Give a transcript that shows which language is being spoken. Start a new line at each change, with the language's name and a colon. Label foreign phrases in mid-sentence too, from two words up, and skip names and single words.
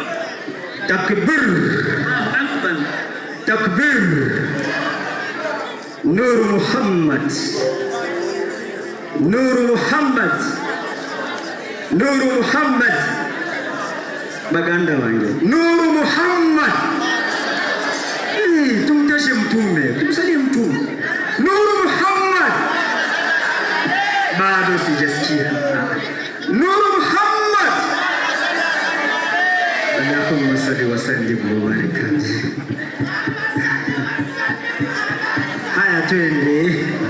Arabic: Takbir. الله أكبر. تكبير نور محمد. نور محمد نور محمد.
Ganda: Baganda wange.
Arabic: نور محمد.
Swahili: Tumtashe mtume. Tumsalie mtume. Nur Muhammad. Bado sijasikia.
Arabic: نور محمد. اللهم صل وسلم وبارك.
Swahili: Haya twende.